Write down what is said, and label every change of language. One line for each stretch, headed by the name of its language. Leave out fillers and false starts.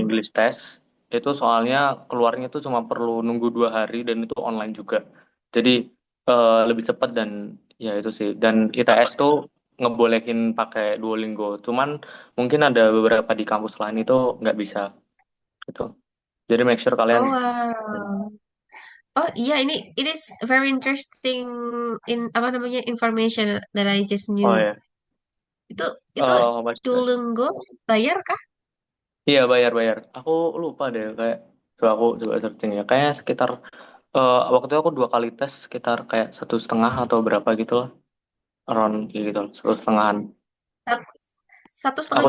Indonesian: English Test itu soalnya keluarnya tuh cuma perlu nunggu 2 hari dan itu online juga jadi lebih cepat dan ya itu sih dan ITS tuh ngebolehin pakai Duolingo cuman mungkin ada beberapa di kampus lain itu nggak bisa gitu jadi
English: make sure
Indonesian: kalian Oh, wow. Oh iya, ini
English: it is very interesting in
Indonesian: apa namanya
English: information that I just knew.
Indonesian: oh ya Itu itu Mas Duolingo bayar kah? iya bayar aku lupa deh kayak aku coba searching ya kayaknya sekitar waktu itu aku 2 kali tes sekitar kayak 1,5 atau berapa gitu lah around kayak gitu 1,5. Satu setengah